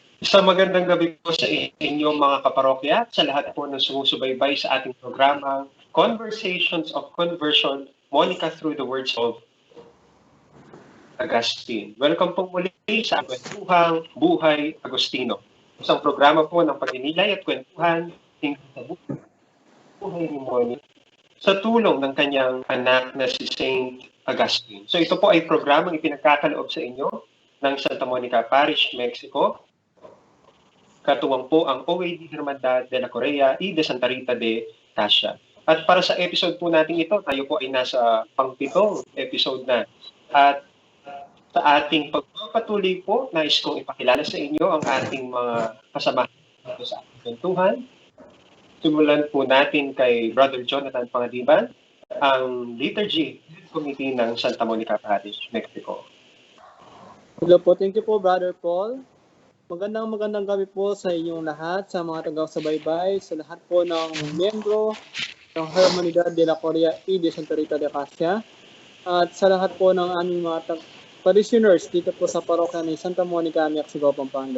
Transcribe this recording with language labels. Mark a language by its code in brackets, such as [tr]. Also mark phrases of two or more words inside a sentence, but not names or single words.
[tl] Isang magandang gabi po sa inyong mga kaparokya, sa lahat po ng sumusubaybay sa ating programa, Conversations of Conversion, Monica through the Words of Augustine. Welcome po muli sa Kwentuhang Buhay Agustino. Isang programa po ng pagninilay at kwentuhan tungkol sa buhay ni Monica sa tulong ng kanyang anak na si Saint Augustine. So ito po ay programang ipinagkakaloob sa inyo ng Santa Monica Parish, Mexico. Katuwang po ang OAD Hermandad de la Correa de Santa Rita de Cascia. At para sa episode po natin ito, tayo po ay nasa pang-pitong episode na. At sa ating pagpapatuloy po, nais kong ipakilala sa inyo ang ating mga kasamahan dito sa ating kwentuhan. Simulan po natin kay Brother Jonathan Pangadiban, ang Liturgy Committee ng Santa Monica Parish, Mexico. Hello po, [en] thank you po Brother Paul. [tl] Magandang gabi po sa inyong lahat, sa mga taga-subaybay, sa lahat po ng miyembro ng Hermandad de la Correa de Santa Rita de Cascia, at sa lahat po ng aming mga parishioners dito po sa parokya ni Santa Monica, Mexico, Pampanga.